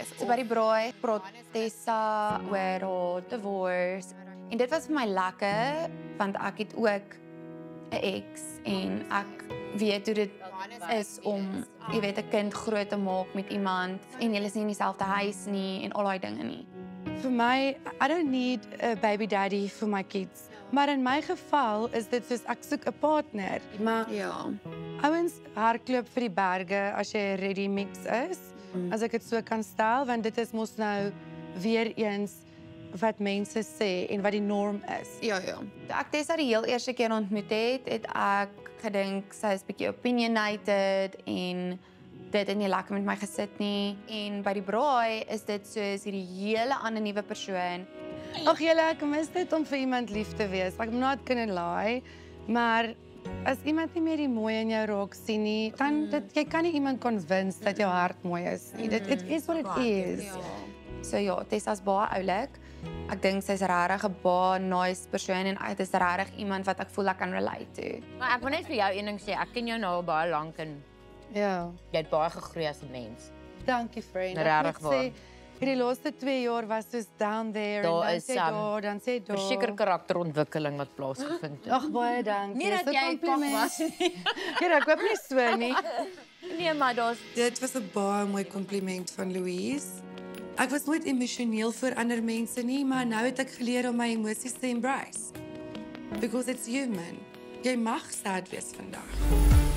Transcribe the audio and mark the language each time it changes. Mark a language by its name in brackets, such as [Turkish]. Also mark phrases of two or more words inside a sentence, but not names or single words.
[Afrikaans] So by die braai praat Tessa oor haar divorce. En dit was vir my lekker want ek het ook 'n ex en ek weet hoe dit is om, jy weet, 'n kind groot te maak met iemand en julle is nie in dieselfde huis nie en al daai dinge nie. Vir my, [English] I don't need a baby daddy for my kids. [Afrikaans] Maar in my geval is dit soos ek soek 'n partner. Maar Ja. ouens hardloop vir die berge as jy 'n ready mix is. As ek dit so kan stel, want dit is mos nou weer eens wat mense sê en wat die norm is. Ja. Toe ek Tessa die heel eerste keer ontmoet het ek gedink sy is bietjie opinionated en dit het nie lekker met my gesit nie. En by die braai is dit soos hierdie hele ander nuwe persoon. Ag julle, ek mis dit om vir iemand lief te wees. Ek moet [English] not gonna lie, [Afrikaans] maar as iemand nie meer die mooi in jou raak sien nie, dan jy kan nie iemand convince dat jou hart mooi is nie. Dit is [English] what it is. [Afrikaans] So ja, Tessa's baie oulik. Ek dink sy's regtig 'n baie nice persoon en dit is regtig iemand wat ek voel ek kan [English] relate to. [Afrikaans] Maar ek wil net vir jou een ding sê, ek ken jou nou al baie lank en Ja. jy het baie gegroei as 'n mens. Dankie friend. Regtig waar. Hierdie laaste 2 jaar was soos [English] down there [Afrikaans] Daar en is, dan sê daar, dan sê daar. Verseker karakterontwikkeling wat plaasgevind het. Ag baie dankie. Nie dat Dis 'n jy compliment. pap was nie. Ja, ek hoop nie so nie. Nee, maar daar's Dit was 'n baie mooi kompliment van Louise. Ek was nooit emosioneel vir ander mense nie, maar nou het ek geleer om my emosies te embrace. [English] Because it's human. [Afrikaans] Jy mag sad wees vandag.